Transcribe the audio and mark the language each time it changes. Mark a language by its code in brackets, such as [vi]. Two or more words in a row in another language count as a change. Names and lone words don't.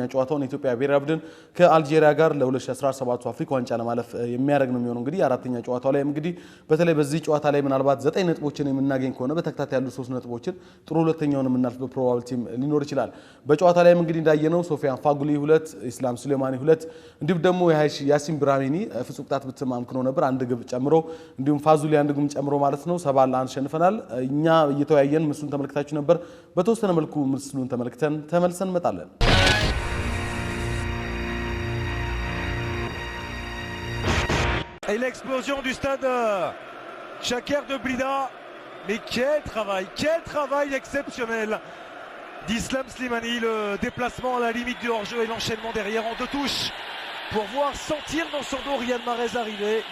[am] ጨዋታውን የኢትዮጵያ ብሔራዊ ቡድን ከአልጄሪያ ጋር ለ2017 አፍሪካ ዋንጫ ለማለፍ የሚያደርግ ነው የሚሆነው። እንግዲህ አራተኛ ጨዋታው ላይ እንግዲህ በተለይ በዚህ ጨዋታ ላይ ምናልባት 9 ነጥቦችን የምናገኝ ከሆነ በተከታታይ ያሉ 3 ነጥቦችን ጥሩ ሁለተኛውን የምናልፍበት ፕሮባቢሊቲም ሊኖር ይችላል። በጨዋታ ላይም እንግዲህ እንዳየነው ሶፊያን ፋጉሊ 2 ኢስላም ሱሌማኒ 2 እንዲሁም ደግሞ ያሲን ብራሂሚ ፍጹም ቅጣት ምት አምክኖ ነበር አንድ ግብ ጨምሮ እንዲሁም ፋዙሊ አንድ ግብ ጨምሮ ማለት ነው 7-1 ሸንፈናል። እኛ እየተወያየን ምስሉን ተመልክታችሁ ነበር። በተወሰነ መልኩ ምስሉን ተመልክተን ተመልሰን እንመጣለን። [fr] Et l'explosion du stade Chaker de Blida. Mais quel travail exceptionnel d'Islam Slimani, le déplacement à la limite du hors-jeu et l'enchaînement derrière en 2 touches pour voir sentir dans son dos Riyad Mahrez arriver.